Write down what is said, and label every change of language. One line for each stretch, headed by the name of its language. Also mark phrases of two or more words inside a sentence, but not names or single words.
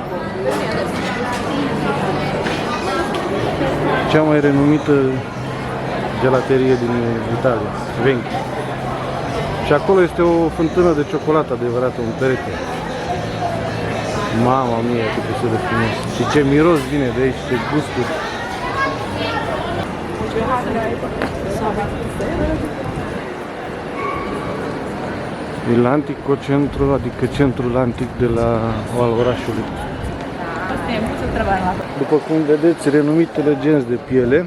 Romanian: Cea mai renumită gelaterie din Italia, Venchi. Și acolo este o fântână de ciocolată adevărată, un perete.
Italian: Mama mia,
Romanian: cât este de frumos. Și ce miros vine de aici, ce gusturi.
Italian: E l'Antico Centro,
Romanian: adică centrul antic de al orașului. După cum vedeți, renumitele genți de piele.